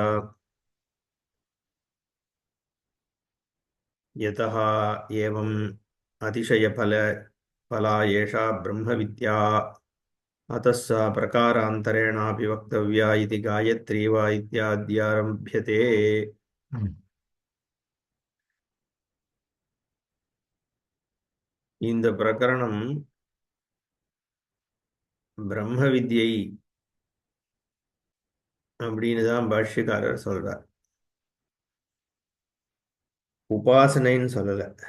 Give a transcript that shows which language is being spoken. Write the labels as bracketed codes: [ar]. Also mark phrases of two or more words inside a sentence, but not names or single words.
[sa] यतः एवम् अतिशयफला एषा ब्रह्मविद्या अतः सा प्रकारान्तरेणापि वक्तव्या इति गायत्री वा इत्याद्यारभ्यते। [ta] இந்த பிரகரணம் பிரம்ம வித்யை அப்படின்னு தான் பாஷ்யக்காரர் சொல்றார். உபாசனைன்னு சொல்லல.